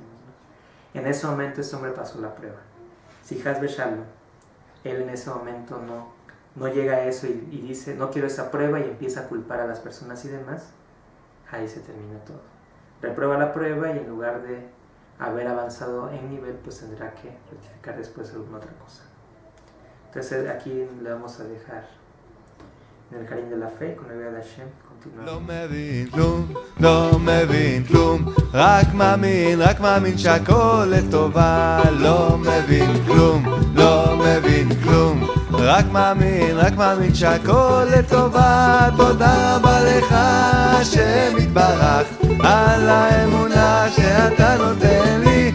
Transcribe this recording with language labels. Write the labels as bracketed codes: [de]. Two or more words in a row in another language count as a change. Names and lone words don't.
[es] En ese momento ese hombre pasó la prueba. Si [he] חס ושלום, [es] él en ese momento no llega a eso y dice no quiero esa prueba y empieza a culpar a las personas y demás, ahí se termina todo. Reprueba la prueba y en lugar de haber avanzado en nivel, pues tendrá que rectificar después alguna otra cosa. Entonces aquí le vamos a dejar en el Karim de la fe con la ayuda de Hashem. [he] לא מבין כלום, לא מבין כלום, רק מאמין שהכל לטובה. לא מבין כלום, לא מבין כלום, רק מאמין שהכל לטובה. תודה רבה לך השם יתברך על האמונה שאתה נותן לי.